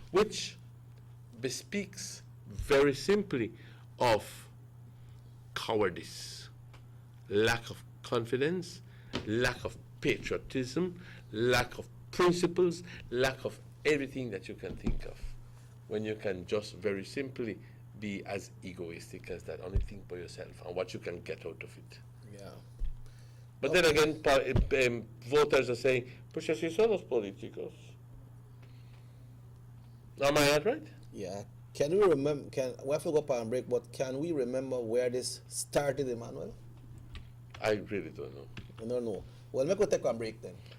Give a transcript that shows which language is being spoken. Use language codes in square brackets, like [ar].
[en] Which bespeaks very simply of cowardice, lack of confidence, lack of patriotism, lack of principles, lack of everything that you can think of, when you can just very simply be as egoistic as that, only think for yourself and what you can get out of it. Yeah. But then again, voters are saying, [es] pues así son los políticos. [en] Am I not right? Yeah. Can we remember, we have to go up and break, but can we remember where this started, Emmanuel? I really don't know. You don't know. Well, let's go take a break then.